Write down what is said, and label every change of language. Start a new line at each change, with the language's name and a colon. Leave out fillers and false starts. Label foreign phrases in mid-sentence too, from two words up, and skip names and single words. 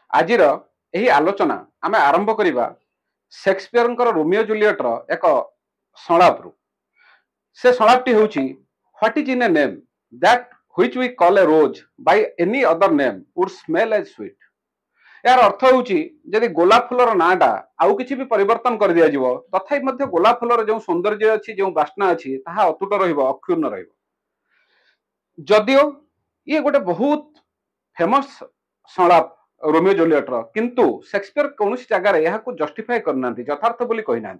Odia: ଆଜିର ଏହି ଆଲୋଚନା ଆମେ ଆରମ୍ଭ କରିବା ସେକ୍ସପିୟରଙ୍କର ରୋମିଓ ଜୁଲିଏଟର ଏକ ସଂଳାପରୁ। ସେ ସଂଳାପଟି ହେଉଛି
English: what is in a name that which we call a rose by any other name would smell as sweet।
Odia: ଯାର ଅର୍ଥ ହେଉଛି ଯଦି ଗୋଲାପ ଫୁଲର ନାଁଟା ଆଉ କିଛି ବି ପରିବର୍ତ୍ତନ କରିଦିଆଯିବ ତଥାପି ମଧ୍ୟ ଗୋଲାପ ଫୁଲର ଯେଉଁ ସୌନ୍ଦର୍ଯ୍ୟ ଅଛି ଯେଉଁ ବାସ୍ନା ଅଛି ତାହା ଅତୁଟ ରହିବ, ଅକ୍ଷୁର୍ଣ୍ଣ ରହିବ। ଯଦିଓ ଇଏ ଗୋଟେ ବହୁତ ଫେମସ୍ ସଂଳାପ ରୋମିଓ ଜୁଲିଏଟର, କିନ୍ତୁ ସେକ୍ସପିୟର କୌଣସି ଜାଗାରେ ଏହାକୁ ଜଷ୍ଟିଫାଏ କରିନାହାନ୍ତି, ଯଥାର୍ଥ ବୋଲି କହିନାହାନ୍ତି।